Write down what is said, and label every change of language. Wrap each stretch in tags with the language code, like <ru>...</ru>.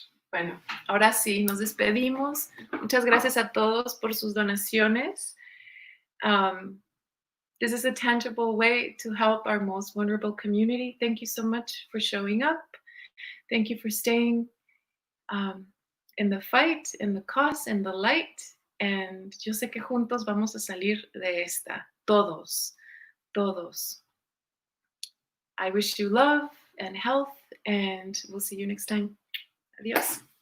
<es>Bueno, ahora sí, nos despedimos. Muchas gracias a todos por sus donaciones.</es> <en>this is a tangible way to help our most vulnerable community. Thank you so much for showing up. Thank you for staying in the fight, in the cause, in the light.</en> <es>And yo sé que juntos vamos a salir de esta. Todos, todos.</es> <en>I wish you love and health, and we'll see you next time. Adios.</en>